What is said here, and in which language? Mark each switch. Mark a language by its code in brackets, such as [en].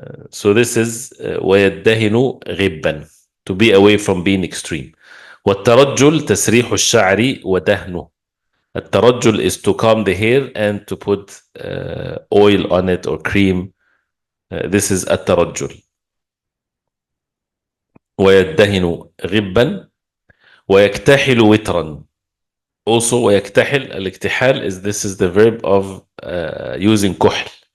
[en] So this is [ar] ويدهن غبا, [en] to be away from being extreme. [ar] والترجل تسريح الشعر ودهنه. [en] الترجل is to comb the hair and to put oil on it or cream. This is الترجل. [ar] ويدهن غبا ويكتحل وترا. [en] Also [ar] ويكتحل. [en] الاكتحال is this is the verb of using كحل.